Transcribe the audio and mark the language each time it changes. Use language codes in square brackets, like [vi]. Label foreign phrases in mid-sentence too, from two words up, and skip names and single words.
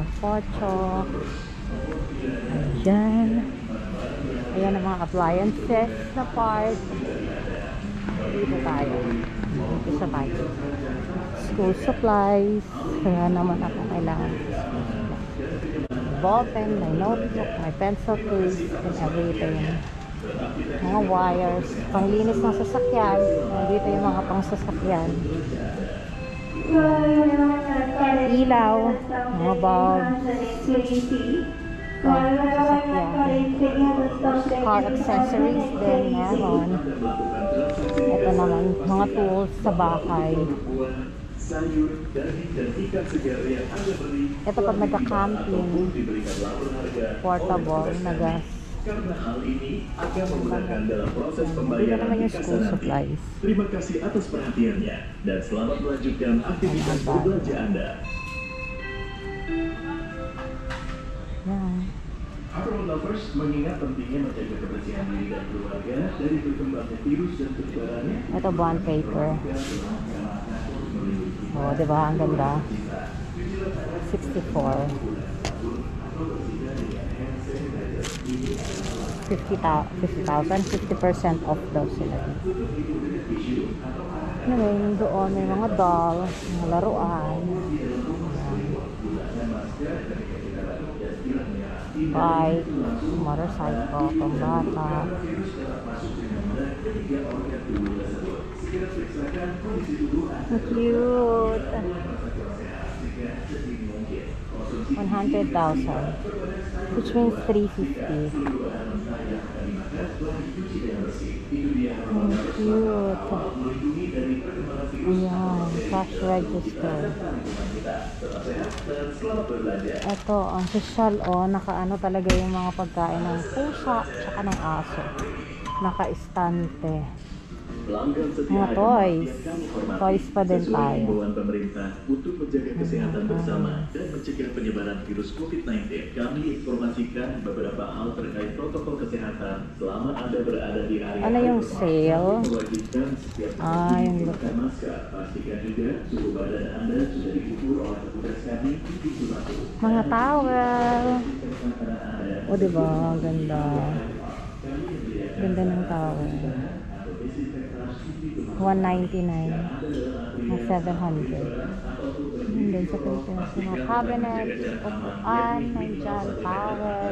[tl] Pocho. Ayan. Ayan ang mga appliances na part. Dito tayo. Dito sa tayo. [en] School supplies. [tl] Kaya naman ako kailangan sa [en] school supplies. Ballpen, my notebook, my pencil case, and everything. [tl] Mga wires, panglinis ng sasakyan. Nandito yung mga pang sasakyan. Ilaw, mga bulbs. Sasakyan. [en] car accessories [tl] din meron. Ito naman, mga tools sa bahay. Ito pag nagka-camping, portable na gas. [id] Karena hal ini akan memudahkan dalam proses [tl] Dito [id] pembayaran [tl] naman yung [id] tiket [en] school [id] nanti. [en] supplies. [id] Terima kasih atas perhatiannya dan selamat melanjutkan aktivitas berbelanja Anda. [tl] Yan. [en] Apron lovers [id] mengingat pentingnya menjaga kebersihan diri dan keluarga dari berkembangnya virus dan penyebarannya. [tl] Ito bond paper. Oh, di ba? Ang ganda. 64. 50% off daw sila. Anyway, doon may mga doll, mga laruan. Bike, motorcycle, pambata. Ang cute. 100,000, [en] which means 350. [tl] Ang cute. Ayan, cash register. Ito, ang social, nakaano talaga yung mga pagkain ng pusa tsaka ng aso. Naka-istante. Mga toys. Toys pa din tayo. [id] Himbauan pemerintah untuk menjaga kesehatan bersama dan mencegah penyebaran virus COVID-19. Kami informasikan beberapa hal terkait protokol kesehatan selama Anda berada di area. [tl] Ano yung sale? [id] Mewajibkan setiap [tl] Yung [id] menggunakan masker. Pastikan juga suhu badan Anda sudah diukur oleh petugas kami di Sulawesi. [tl] Mga towel. O, diba? Ganda. Ganda ng towel. 199 na 700. [en] And then [tl] sa Pilipinas, mga cabinet, upuan, nandyan, towel.